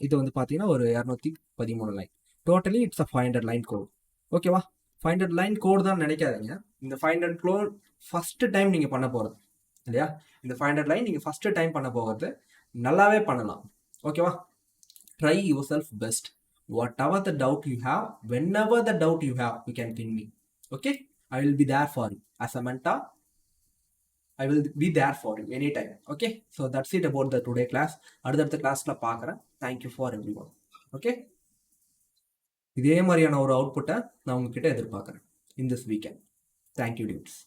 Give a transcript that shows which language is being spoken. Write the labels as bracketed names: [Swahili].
[Tamil] இது வந்து பார்த்தீங்கன்னா ஒரு 213 line. [English] Totally it's a 500 line code. [Tamil] ஓகேவா? 500 லைன் கோட் தான் நினைக்காதீங்க. இந்த 500 கோட் ஃபஸ்ட்டு டைம் நீங்கள் பண்ண போகிறது இல்லையா? இந்த 500 லைன் நீங்கள் ஃபஸ்ட்டு டைம் பண்ண போகிறது, நல்லாவே பண்ணலாம். [English] ஓகேவா? Try yourself best. Whatever the doubt you have, whenever the doubt you have, you can ping me. Okay, I will be there for you as a mentor. I will be there for you anytime. Okay, so that's it about the today class. [Tamil] அடுத்த கிளாஸ்ல பார்க்குறேன். [English] Thank you for everyone. [Tamil] Okay, இதே மாதிரியான ஒரு அவுட்புட்டை நான் உங்ககிட்ட எதிர்பார்க்குறேன் [English] in this weekend. Thank you dudes.